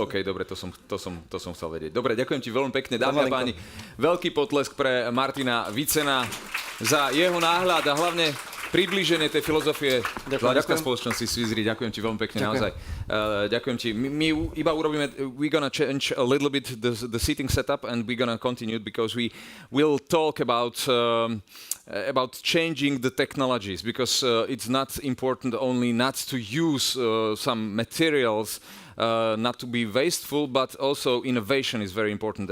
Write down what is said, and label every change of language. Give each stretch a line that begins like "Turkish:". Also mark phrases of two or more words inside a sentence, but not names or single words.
Slovak: OK, dobre, to som chcel vedieť. Dobre, ďakujem ti veľmi pekne, dámy a páni. Veľký potlesk pre Martina Vicena za jeho náhľad a hlavne priblíženie tej filozofie hľadiska spoločnosti Swissry. Ďakujem ti veľmi pekne, naozaj. Ďakujem ti. My iba urobíme,
English: we're gonna change a little bit the seating setup and we're gonna continue because we will talk about changing the technologies because it's not important only not to use some materials not to be wasteful, but also innovation is very important.